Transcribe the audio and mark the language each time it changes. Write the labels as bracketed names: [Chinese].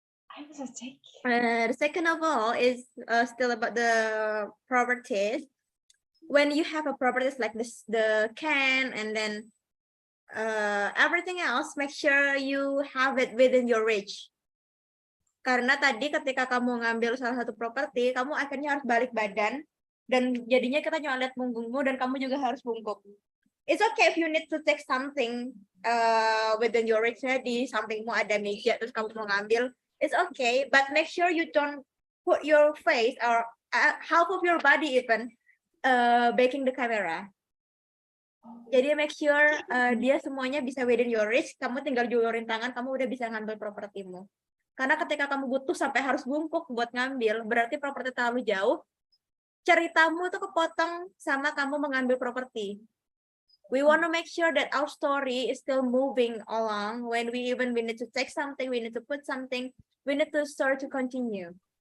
[English] I was a take. the second of all is still about the properties. When you have a properties like this, the can, and then everything else, make sure you have it within your reach. [Indonesian] Karena tadi ketika kamu ngambil salah satu properti, kamu akhirnya harus balik badan, dan jadinya kita cuma lihat punggungmu dan kamu juga harus bungkuk. [English] It's okay if you need to take something within your reach, [Indonesian] di sampingmu ada meja terus kamu mau ngambil. [English] It's okay, but make sure you don't put your face or half of your body even backing the camera. Jadi make sure [Indonesian] dia semuanya bisa [English] within your reach. [Indonesian] Kamu tinggal julurin tangan, kamu udah bisa ngambil propertimu. Karena ketika kamu butuh sampai harus bungkuk buat ngambil, berarti properti terlalu jauh. Ceritamu tuh kepotong sama kamu mengambil properti. [English] We want to make sure that our story is still moving along. When we need to take something, we need to put something, we need to start to continue.